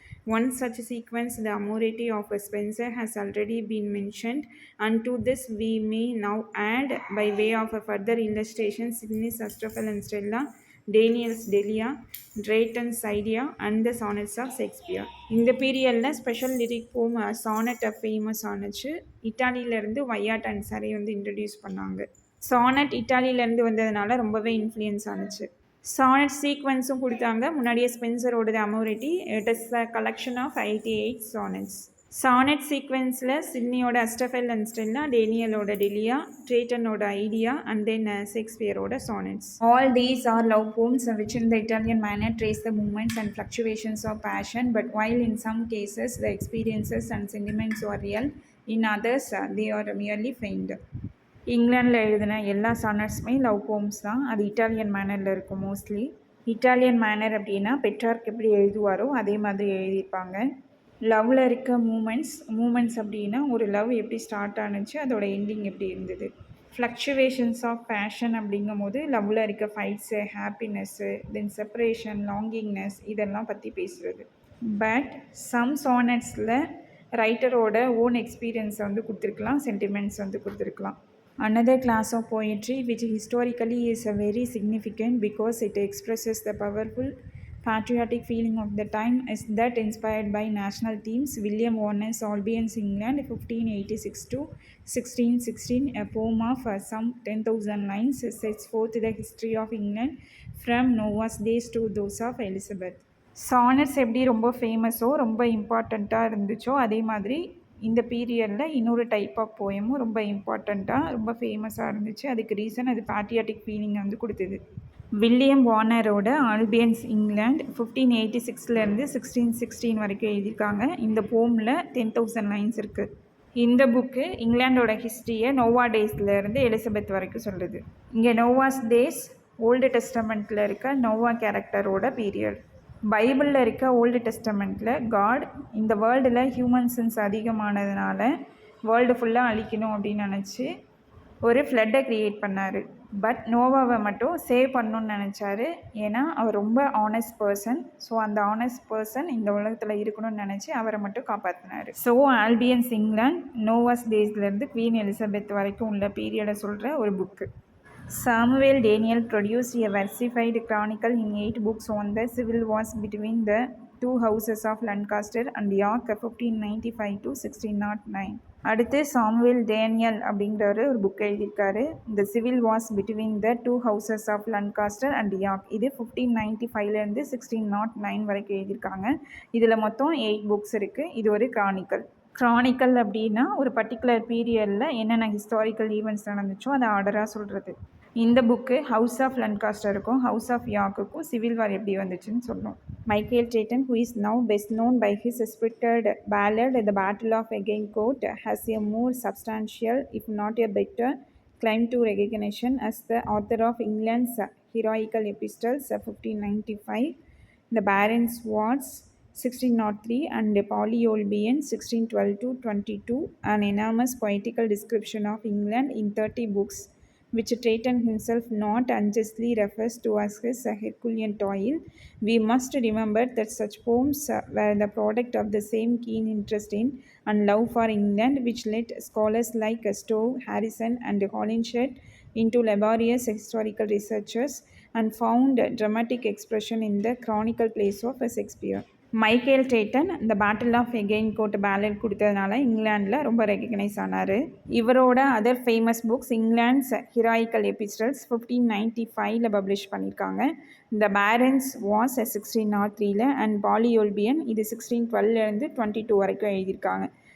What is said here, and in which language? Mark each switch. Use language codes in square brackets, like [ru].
[en] One such sequence, the Amority of Spenser, has already been mentioned, and to this we may now add, by way of a further illustration, Sidney's Astrophel and Stella, Daniel's Delia, Drayton's Idea, and the sonnets of Shakespeare. [ta] இந்த பீரியடில் special lyric போம் sonnet famous ஆனுச்சு. இட்டாலியிலேருந்து வையாட் and சரை வந்து introduce பண்ணாங்க. Sonnet இட்டாலியிலேருந்து வந்ததுனால ரொம்பவே influence ஆனுச்சு. Sonnet சீக்வன்ஸும் கொடுத்தாங்க. முன்னாடியே ஸ்பென்சரோடது அமோரிட்டி. [en] It is a collection of 88 sonnets. [ta] Sonnet சீக்வன்ஸில் சிட்னியோட அஸ்டஃபெல் and Stella, டேனியலோட டெலியா, ட்ரேட்டனோட idea, and then ஷேக்ஸ்பியரோட sonnets. [en] All these are love poems which in the Italian manner trace the movements and fluctuations of passion, but while in some cases the experiences and sentiments are real, in others they are merely feigned. [ta] இங்கிலாண்டில் எழுதின எல்லா சானட்ஸுமே love poems தான். அது Italian மேனரில் இருக்கும் mostly. Italian manor அப்படின்னா பெட்ரார்க் எப்படி எழுதுவாரோ அதே மாதிரி எழுதியிருப்பாங்க. லவ்வில் இருக்க மூமெண்ட்ஸ் அப்படின்னா ஒரு லவ் எப்படி ஸ்டார்ட் ஆனுச்சு, அதோட எண்டிங் எப்படி இருந்தது. ஃப்ளக்சுவேஷன்ஸ் ஆஃப் பேஷன் அப்படிங்கும் போது லவ்வில் இருக்க ஃபைட்ஸு, ஹாப்பினஸ்ஸு, தென் செப்பரேஷன், லாங்கிங்னஸ், இதெல்லாம் பற்றி பேசுகிறது. பட் சம் சானட்ஸில் ரைட்டரோட ஓன் எக்ஸ்பீரியன்ஸை வந்து கொடுத்துருக்கலாம், சென்டிமெண்ட்ஸ் வந்து கொடுத்துருக்கலாம். [en] Another class of poetry which historically is very significant because it expresses the powerful patriotic feeling of the time is that inspired by national themes. William Warner's Albion's England 1586 to 1616, a poem of some 10,000 lines, sets forth the history of England from Noah's days to those of Elizabeth. [ta] Sonnets எப்படி ரொம்ப ஃபேமஸோ ரொம்ப இம்பார்ட்டண்ட்டாக இருந்துச்சோ அதே மாதிரி இந்த பீரியடில் இன்னொரு டைப் ஆஃப் போயமும் ரொம்ப இம்பார்ட்டண்ட்டாக ரொம்ப ஃபேமஸாக இருந்துச்சு. அதுக்கு ரீசன் அது பேட்ரியாட்டிக் ஃபீலிங்கை வந்து கொடுத்தது. வில்லியம் வார்னரோட ஆல்பியன்ஸ் இங்கிலாந்து 1586 1616 வரைக்கும் எழுதியிருக்காங்க. இந்த போமில் 10,000 லைன்ஸ் இருக்குது. இந்த புக்கு இங்கிலாண்டோட ஹிஸ்ட்ரியை நோவா டேஸ்லேருந்து எலிசபெத் வரைக்கும் சொல்லுது. இங்கே நோவாஸ் டேஸ் ஓல்டு டெஸ்டமெண்ட்டில் இருக்க நோவா கேரக்டரோட பீரியட். பைபிளில் இருக்க ஓல்டு டெஸ்டமெண்ட்டில் காட் இந்த வேர்ல்டில் ஹியூமன்ஸன்ஸ் அதிகமானதுனால வேர்ல்டு ஃபுல்லாக அழிக்கணும் அப்படின்னு நினச்சி ஒரு ஃப்ளட்டை க்ரியேட் பண்ணார். பட் நோவாவை மட்டும் சேவ் பண்ணணுன்னு நினச்சாரு. ஏன்னா அவர் ரொம்ப ஆனஸ்ட் பர்சன். ஸோ அந்த ஆனஸ்ட் பர்சன் இந்த உலகத்தில் இருக்கணும்னு நினச்சி அவரை மட்டும் காப்பாற்றினார். So ஆல்பியன்ஸ் England Noah's டேஸ்லேருந்து queen Elizabeth வரைக்கும் உள்ள பீரியடை சொல்கிற ஒரு book. [en] Samuel Daniel produced a versified chronicle in 8 books on the civil wars between the two houses of Lancaster and York 1595 to 1609. [ta] அடுத்து சாமுவேல் டேனியல் அப்படிங்கிற ஒரு புக் எழுதியிருக்காரு. இந்த civil Wars between the two houses of லன்காஸ்டர் and York, இது 1595 1609 வரைக்கும் எழுதியிருக்காங்க. இதில் மொத்தம் 8 புக்ஸ் இருக்குது. இது ஒரு கிரானிக்கல் அப்படின்னா ஒரு பர்டிகுலர் பீரியடில் என்னென்ன ஹிஸ்டாரிக்கல் ஈவெண்ட்ஸ் நடந்துச்சோ அதை ஆர்டராக சொல்கிறது. இந்த book house of லன்காஸ்டருக்கும் house of யார்க்குக்கும் civil war எப்படி வந்துச்சுன்னு சொல்லும். [en] Michael Drayton, who is now best known by his spirited ballad The Battle of Agincourt, has a more substantial, if not a better, claim to recognition as the author of England's heroical epistles 1595, The Barons' Wars 1603, and Polyolbion 1612 to 22, an enormous poetical description of England in 30 books, which Drayton himself not unjustly refers to as his Herculean toil. We must remember that such poems were the product of the same keen interest in and love for England which led scholars like Stowe, Harrison, and Holinshed into laborious historical researches and found dramatic expression in the chronicle plays of Shakespeare. [ta] Michael ட்ரேட்டன் இந்த battle of எகெயின்கோர்ட் ballot கொடுத்ததுனால இங்கிலாண்டில் ரொம்ப recognise ஆனார். இவரோட other famous books England's ஹீராயிக்கல் எபிஸ்டல்ஸ் 1595 publish பண்ணியிருக்காங்க. இந்த parents Wars 1603 and பாலியோல்பியன் இது 1612 22 வரைக்கும் எழுதியிருக்காங்க.